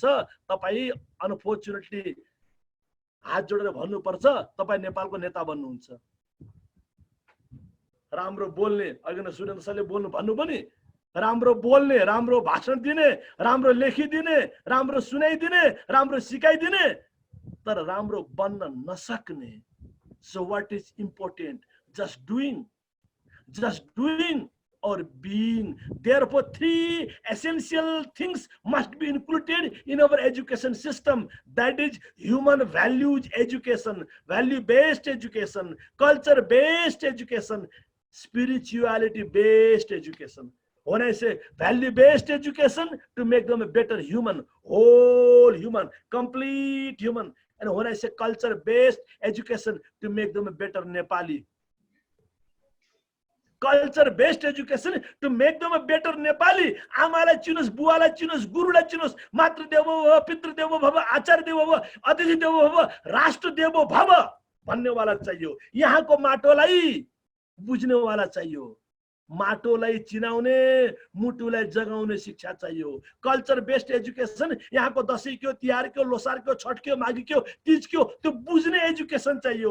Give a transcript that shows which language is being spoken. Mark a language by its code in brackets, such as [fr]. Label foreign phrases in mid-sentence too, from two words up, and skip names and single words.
[ne] तपाई अनफोर्चुनेटली हात जोडेर भन्नुपर्छ, तपाई नेपालको नेता बन्नुहुन्छ. राम्रो बोल्ने, अघि नै सुरेन्द्र सरले भन्नु पनि, राम्रो बोल्ने, राम्रो भाषण दिने, राम्रो लेखिदिने, राम्रो सुनाइदिने, राम्रो सिकाइदिने, तर राम्रो बन्न नसक्ने. [en] So what is important? Just doing or being. Therefore, three essential things must be included in our education system. That is human values education, value-based education, culture-based education, spirituality-based education. When I say value-based education, to make them a better human, whole human, complete human. And when I say culture-based education, to make them a better Nepali. Culture-based education to make them a better Nepali. [ne] आमालाई चिनुस्, बुवालाई चिनुस्, गुरुलाई चिनुस्, [sa] मातृ देवो भव, पितृ देवो भव, आचार्य देवो भव, अतिथि देवो भव, राष्ट्र देवो भव [ne] भन्ने वाला चाहियो. यहाँको माटोलाई बुझ्ने वाला चाहियो, माटोलाई चिनाउने, मुटुलाई जगाउने शिक्षा चाहियो. [en] culture based education, [ne] यहाँको दशैं क्यो, तिहार क्यो, लोसार क्यो, छठ क्यो, माघी क्यो, तीज क्यो, त्यो बुझ्ने एजुकेसन चाहियो.